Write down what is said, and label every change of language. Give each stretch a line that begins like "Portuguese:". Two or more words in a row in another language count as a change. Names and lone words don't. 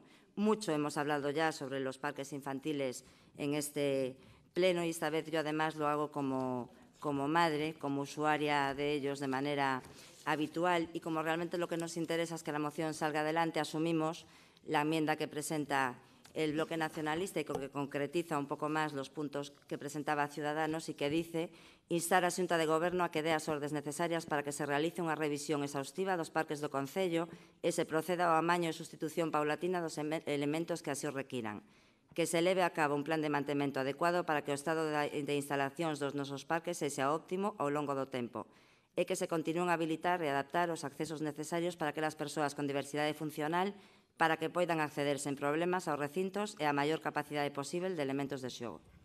Spanish: Mucho hemos hablado ya sobre los parques infantiles en este pleno y esta vez yo además lo hago como madre, como usuaria de ellos de manera habitual y como realmente lo que nos interesa es que la moción salga adelante, asumimos la enmienda que presenta el bloque nacionalista y que concretiza un poco más los puntos que presentaba Ciudadanos y que dice instar a Xunta de Goberno a que
Galician: dé as ordes necesarias para que se realice unha revisión exhaustiva dos parques do Concello e se proceda ao amaño e sustitución paulatina dos elementos que así o requiran. Que se leve a cabo un plan de mantemento adecuado para que o estado de instalacións dos nosos parques sexa óptimo ao longo do tempo e que se continúen a habilitar e adaptar os accesos necesarios para que as persoas con diversidade funcional para que poidan acceder sen problemas aos recintos e a maior capacidade posible de elementos de xogo.